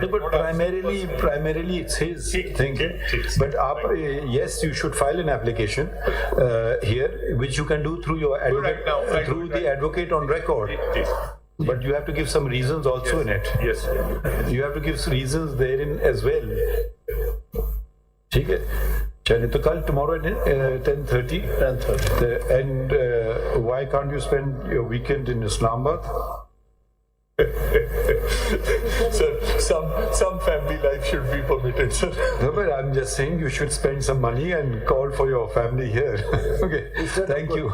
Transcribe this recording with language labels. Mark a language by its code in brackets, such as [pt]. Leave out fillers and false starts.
[en] No, but primarily it's his thing. But yes, you should file an application here, which you can do through your advocate, through the advocate on record. But you have to give some reasons also in it. Yes. You have to give reasons therein as well. [hi] ठीक है. चलिए तो कल [en] tomorrow at 10:30. And why can't you spend your weekend in Islamabad? Sir, some family life should be permitted, sir. No, but I'm just saying you should spend some money and call for your family here. Okay. Thank you.